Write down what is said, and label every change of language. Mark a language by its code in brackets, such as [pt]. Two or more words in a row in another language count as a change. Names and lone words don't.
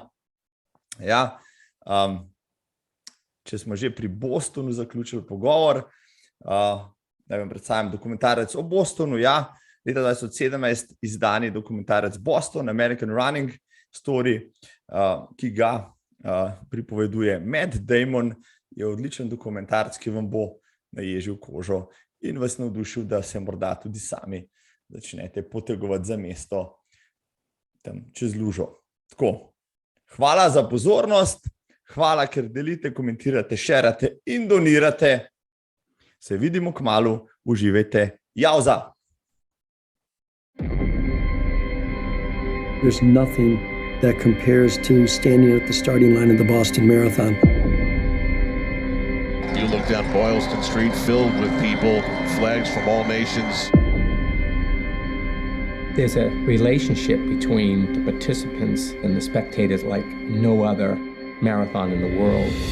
[sl] Ja, če smo že pri Bostonu zaključili pogovor, da vam predstavim dokumentarec o Bostonu, ja, leta 2017 izdani dokumentarec Boston, American Running Story, ki ga pripoveduje Matt Damon, je odličen dokumentarec, ki vam bo naježil kožo in vas navdušil, da se morda tudi sami začnete potegovati za mesto tam čez lužo. Tako, hvala za pozornost, hvala, ker delite, komentirate, šerate in donirate. Se vidimo kmalu, uživajte. Jauza! [en] There's nothing that compares to standing at the starting line of the Boston Marathon. You look down Boylston Street filled with people, flags from all nations. There's a relationship between the participants and the spectators like no other marathon in the world.